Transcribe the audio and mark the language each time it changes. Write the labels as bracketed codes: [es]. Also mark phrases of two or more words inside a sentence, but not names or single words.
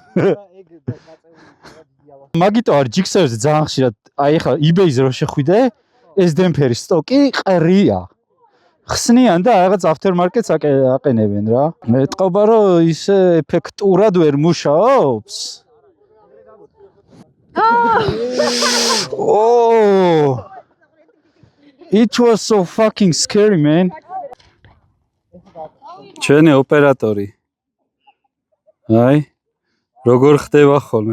[ka] მაგიტო არის ჯიქსერზე ძალიან ხშირად, აი ხა eBay-ზე რო შეხვიდე, ეს დემპერის სტოკი ყრია. ხსნიან და რაღაც aftermarket-ს აყენებენ რა. მეტყობა რომ ისე ეფექტურად ვერ მუშაობს. [en] Oh, it was so fucking scary, man. [ka] ჩვენი ოპერატორი. აი, როგორ ხდება ხოლმე.